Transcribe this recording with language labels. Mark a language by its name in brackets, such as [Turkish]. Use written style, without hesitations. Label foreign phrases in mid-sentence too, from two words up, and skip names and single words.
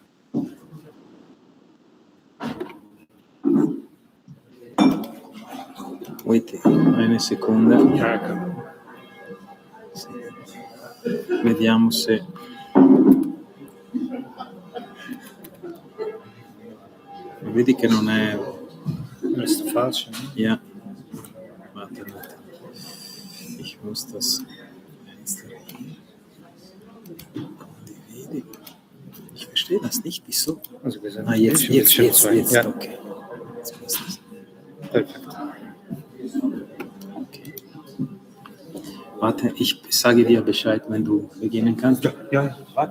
[German] Wait, eine Sekunde. [Italian] Sì. Vediamo se... Vedi che non è... Non è facile. [German] Ja. Warte. Ich muss das Condividi. Ich verstehe das nicht. Wieso? Also wir sind Jetzt. Ja. Okay. Jetzt passt das. Perfetto. Okay. Warte, ich sage dir Bescheid, wenn du beginnen kannst. Ja. Warte.